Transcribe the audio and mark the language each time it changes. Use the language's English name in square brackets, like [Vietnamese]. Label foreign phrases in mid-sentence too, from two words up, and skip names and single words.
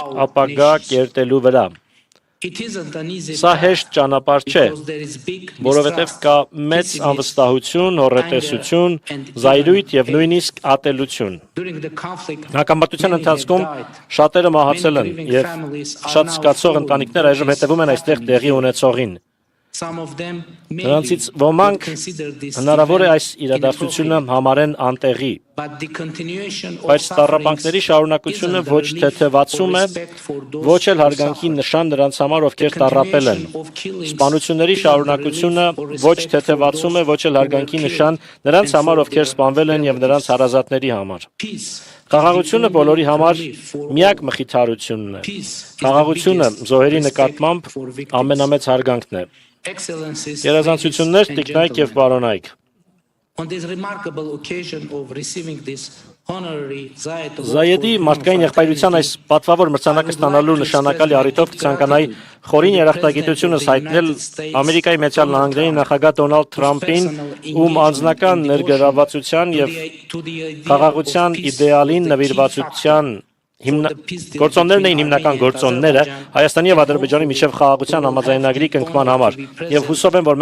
[Armenian] ապագա կերտելու վրա։ Սա հեշտ ճանապարհ չէ, որովհետև կա մեծ անվստահություն, հոռետեսություն, զայրույթ եւ նույնիսկ ատելություն։ Հակամարտության ընթացքում շատերը մահացել են եւ շատ զգացող ընտանիքներ այժմ հետևում են այստեղ տեղի ունեցողին։ Նրանցից ոմանք հնարավոր է այս իրադարձությունը համարեն անտեղի, [English] but the continuation of [Armenian] Բայց տառապանքների շարունակությունը ոչ թեթևացում է, ոչ էլ հարգանքի նշան նրանց համար, ովքեր տառապել են։ Սպանությունների շարունակությունը ոչ թեթևացում է, ոչ էլ հարգանքի նշան նրանց համար, ովքեր սպանվել են եւ նրանց հարազատների համար։ Խաղաղությունը բոլորի համար միակ մխիթարությունն է։ Խաղաղությունը զոհերի նկատմամբ ամենամեծ հարգանքն է։ Գերազանցություններ, տիկնայք եւ պարոնայք։ [English] On this remarkable occasion of receiving this honorary Zayed Award [Armenian] Զայեդի մարդկային եղբայրության այս պատվավոր մրցանակը ստանալու նշանակալի առիթով կցանկանայի խորին երախտագիտությունս հայտնել Ամերիկայի Միացյալ Նահանգների նախագահ Դոնալդ Թրամփին, ում անձնական ներգրավվածության եւ խաղաղության իդեալին նվիրվածության գործոններն էին հիմնական գործոնները Հայաստանի եւ Ադրբեջանի միջև խաղաղության համաձայնագրի կնքման համար եւ հուսով եմ, որ